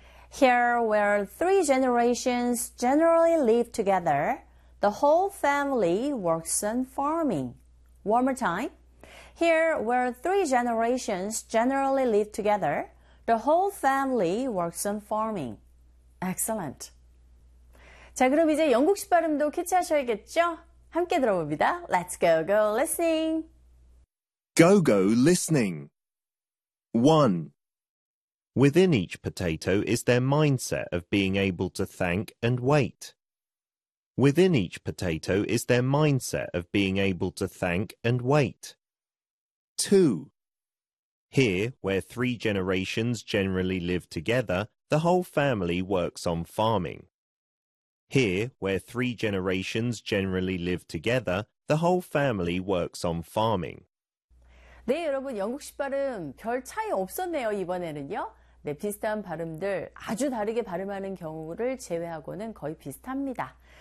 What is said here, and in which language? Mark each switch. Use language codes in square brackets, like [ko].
[en] Here, where three generations generally live together, the whole family works on farming. One more time. Here, where three generations generally live together, the whole family works on farming. Excellent. [ko] 자, 그럼 이제 영국식 발음도 캐치하셔야겠죠? 함께 들어봅니다. [en] Let's go, go listening. Go, go listening. 1. Within each potato is their mindset of being able to thank and wait. Within each potato is their mindset of being able to thank and wait. 2. Here, where three generations generally live together, the whole family works on farming. Here, where three generations generally live together, the whole family works on farming. [ko] 네, 여러분, 영국식 발음 별 차이 없었네요, 이번에는요. 네, 비슷한 발음들 아주 다르게 발음하는 경우를 제외하고는 거의 비슷합니다.